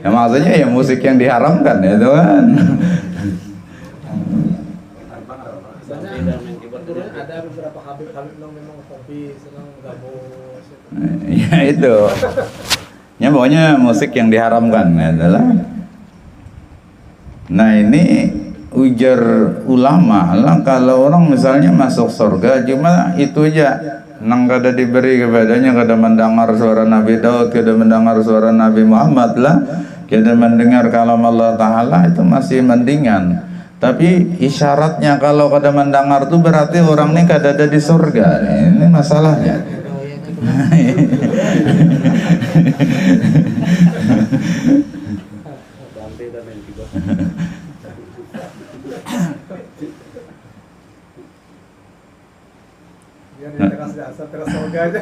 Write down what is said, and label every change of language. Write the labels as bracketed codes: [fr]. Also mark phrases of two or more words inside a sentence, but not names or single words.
[id] Ya maksudnya ya musik yang diharamkan ya itu kan. Misalnya ada beberapa Habib yang memang hobi senang gabus. Ya itu. Ya pokoknya musik yang diharamkan adalah. [bjn] Nah ini ujar ulama lah, kalau orang misalnya masuk surga cuma itu aja nang kada diberi kepadanya, kada mendengar suara Nabi Daud, kada mendengar suara Nabi Muhammad lah, kada mendengar kalam Allah Ta'ala, [id] itu masih mendingan. [bjn] Tapi isyaratnya kalau kada mendengar itu berarti orang ini kada ada di surga. [id] Ini masalahnya. Biar dia teras surga aja.